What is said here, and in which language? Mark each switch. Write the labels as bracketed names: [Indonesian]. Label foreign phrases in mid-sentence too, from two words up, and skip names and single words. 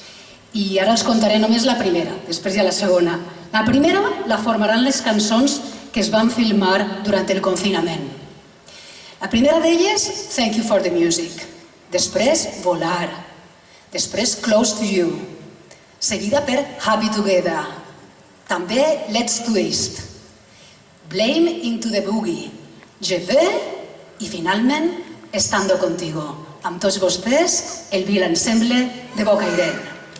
[Catalan] I ara els contaré només la primera, després ja la segona. La primera la formaran les cançons que es van filmar durant el confinament. La primera d'elles, Thank You for the Music. Després, Volar. Després, Close to You. Seguida per Happy Together. També Let's Twist. Blame into the Boogie. Je veux i finalment Estando Contigo. Amb tots vostès, el Vila Ensemble de Bocairent.